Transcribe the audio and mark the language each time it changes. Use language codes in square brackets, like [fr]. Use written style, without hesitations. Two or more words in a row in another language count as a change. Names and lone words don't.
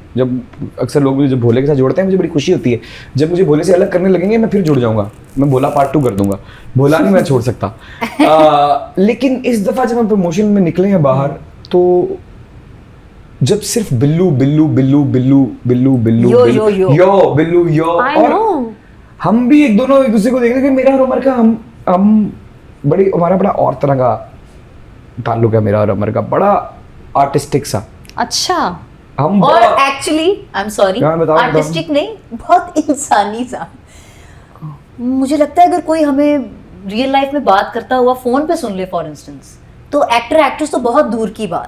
[hi] जब अक्सर लोग मुझे जब भोले के साथ जोड़ते हैं मुझे बड़ी खुशी होती है। जब मुझे भोले से अलग करने लगेंगे मैं फिर जुड़ जाऊंगा, मैं भोला पार्ट 2 कर दूंगा, भोला नहीं मैं छोड़ सकता। लेकिन इस दफ़ा जब हम प्रमोशन में निकले हैं बाहर, तो जब सिर्फ बिल्लू बिल्लू बिल्लू बिल्लू बिल्लू बिल्लू यो, बिल्लू, यो, यो। यो बिल्लू यो, [en] I [hi] और [en] know. [hi] हम भी एक दोनों एक दूसरे को देख रहे हैं कि मेरा और उमर का हम बड़ी हमारा बड़ा और तरह का ताल्लुक है, मेरा और उमर का बड़ा आर्टिस्टिक सा। अच्छा, हम और बड़ा- [en] Actually I am sorry, [hi] हाँ, बताओ, आर्टिस्टिक नहीं, बहुत इंसानी सा। मुझे लगता है अगर कोई हमें [en] real life [hi] में बात करता हुआ फोन पे सुन ले [en] for instance, [hi] तो [en] actor actress [hi] तो बहुत दूर की बात,